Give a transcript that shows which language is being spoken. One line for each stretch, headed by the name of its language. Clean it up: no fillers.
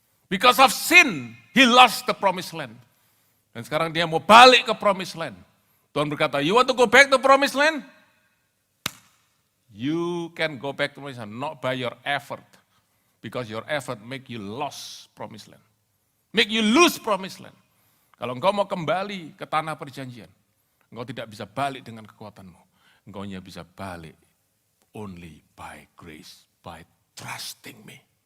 English: Because of sin, he lost the promised land.
Indonesian: Dan sekarang dia mau balik ke
English: promised land. Tuhan berkata, you want to go back to promised land? You can go back to promised land, not by your effort. Because your effort make you lose promised land. Make you lose promised land.
Indonesian: Kalau engkau mau kembali ke tanah perjanjian, engkau tidak bisa balik dengan kekuatanmu. Engkau hanya bisa balik
English: only by grace, by trusting me.